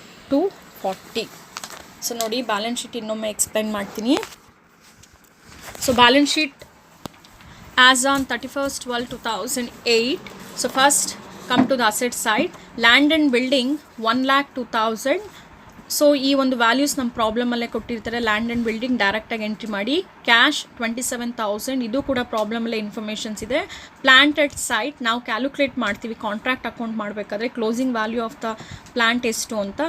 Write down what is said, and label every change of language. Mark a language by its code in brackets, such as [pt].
[kn] 2,81,240. So ನೋಡಿ, balance sheet ಇನ್ನೊಮ್ಮೆ explain ಮಾಡ್ತೀನಿ. [en] So balance sheet as on 31st/12/2008. So first come to the asset side. Land and building 1,02,000. [kn] So ಈ ಒಂದು values ನಮ್ಮ ಪ್ರಾಬ್ಲಮಲ್ಲೇ ಕೊಟ್ಟಿರ್ತಾರೆ. Land and building ಡೈರೆಕ್ಟಾಗಿ entry ಮಾಡಿ. ಕ್ಯಾಶ್ 27,000, ಇದು ಕೂಡ ಪ್ರಾಬ್ಲಮಲ್ಲೇ ಇನ್ಫಾರ್ಮೇಷನ್ಸ್ ಇದೆ. ಪ್ಲಾಂಟೆಡ್ ಸೈಟ್ ನಾವು ಕ್ಯಾಲ್ಕುಲೇಟ್ ಮಾಡ್ತೀವಿ ಕಾಂಟ್ರಾಕ್ಟ್ ಅಕೌಂಟ್ ಮಾಡಬೇಕಾದ್ರೆ, closing value of the plant ಎಷ್ಟು ಅಂತ.